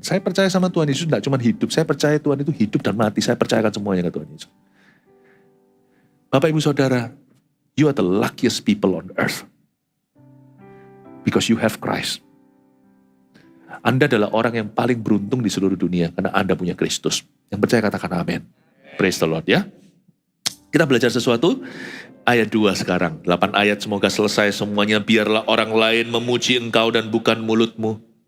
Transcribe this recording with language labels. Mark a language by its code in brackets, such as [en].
[id] Saya percaya sama Tuhan Yesus tidak cuma hidup. Saya percaya Tuhan itu hidup dan mati. Saya percayakan semuanya ke Tuhan Yesus. Bapak, Ibu, Saudara, [en] you are the luckiest people on earth. Because you have Christ. [id] Anda adalah orang yang paling beruntung di seluruh dunia karena Anda punya Kristus. Yang percaya katakan amin. [en] Praise the Lord [id] ya. Kita belajar sesuatu. Ayat 2 sekarang. 8 ayat semoga selesai semuanya. Biarlah orang lain memuji engkau dan bukan mulutmu.